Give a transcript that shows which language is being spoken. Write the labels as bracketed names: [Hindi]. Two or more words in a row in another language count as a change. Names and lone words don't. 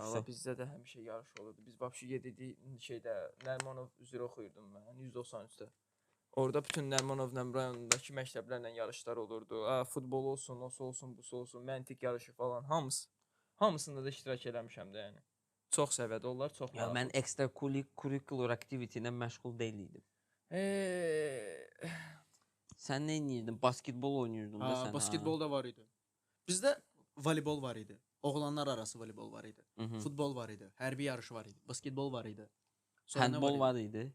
[Azerbaijani] Allah bizdə də həmişə yarış olurdu. Biz vəbşi gedirdik şeydə Nərmanov üzrə oxuyurdum mən 193-də. Orada bütün Nərmanov rayonundakı məktəblərlə yarışlar olurdu. Futbol olsun, osu olsun, busu olsun, məntiq yarışı falan hamısı. Hamısında da iştirak eləmişəm də yəni. Çox səviyyədə onlar, çox Ya mən [English] extra curricular activity [Azerbaijani] ilə məşğul deyil idim. Sən nə edirdin? Basketbol oynayırdın da sən. Basketbol da var idi. Bizdə voleybol var idi. Oğlanlar arası voleybol var idi. Futbol var idi. Hərbi yarışı var idi. Basketbol var idi. Sonra nə Handbol var idi.